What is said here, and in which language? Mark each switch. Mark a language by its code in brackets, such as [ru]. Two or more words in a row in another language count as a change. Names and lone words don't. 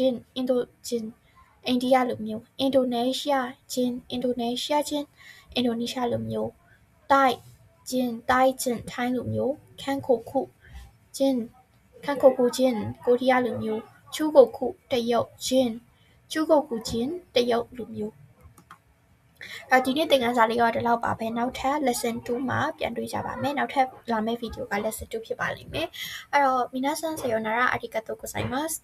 [my] င်အိန္ဒိယလူမျိုးအင်ဒိုနီးရှားဂျင်အင်ဒိုနီးရှားလူမျိုးထိုင်းထိုင်းလူမျိုးခန်းခုခုဂျင်ကိုရီးယားလူမျိုးချူကိုခုတရုတ်ဂျင်တရုတ်လူမျိုးဒီနေ့သင်ခန်းစာလေးတော့ဒီလောက်ပါပဲနောက်ထပ် lesson 2မှာပြန်တွေ့ကြပါမယ်နောက်ထပ်လာမယ့် video က lesson 2ဖြစ်ပါလိမ့်မယ်အဲ့တော့ [ja] 皆さんさようならありがとうございます